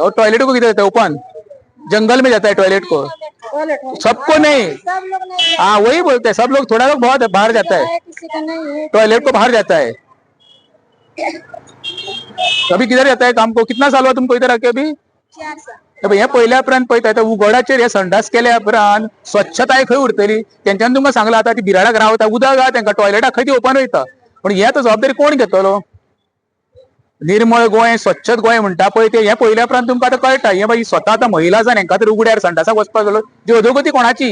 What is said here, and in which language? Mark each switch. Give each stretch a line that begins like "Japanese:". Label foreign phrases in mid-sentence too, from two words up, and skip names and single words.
Hindi: और टॉयलेट को किधर जाता है? ओपन जंगल में जाता है टॉयलेट को. टॉयलेट है. सबको नहीं. सब लोग नहीं हाँ वही बोलते हैं, सब लोग थोड़ा लोग बहुत बाहर जाता है, है, किसी का नहीं है. टॉयलेट को बाहर जाता है. अभी किधर जाता है काम को? कितना साल हुआ तुमको इधर आके अभी? 4 साल.
Konkani: हे पहिल्या उपरांत पळयता उगोडाचेर हे संडास केल्या उपरांत स्वच्छताय खंय उरतली? तेंच्यान तुमकां सांगला आता ती बिराडाक रावता उदक आहा तांकां टॉयलेटाक खंय ती ओपन वयता. पण हे आता जबाबदारी कोण घेतलो? निर्मळ गोंय, स्वच्छ गोंय म्हणटा पळय ते हे पहिल्या उपरांत तुमकां आतां कळटा. हे बाई स्वता आतां महिला जावन हांकां तर उगड्यार संडासाक वचपाक गेलो, जी अधोगती कोणाची?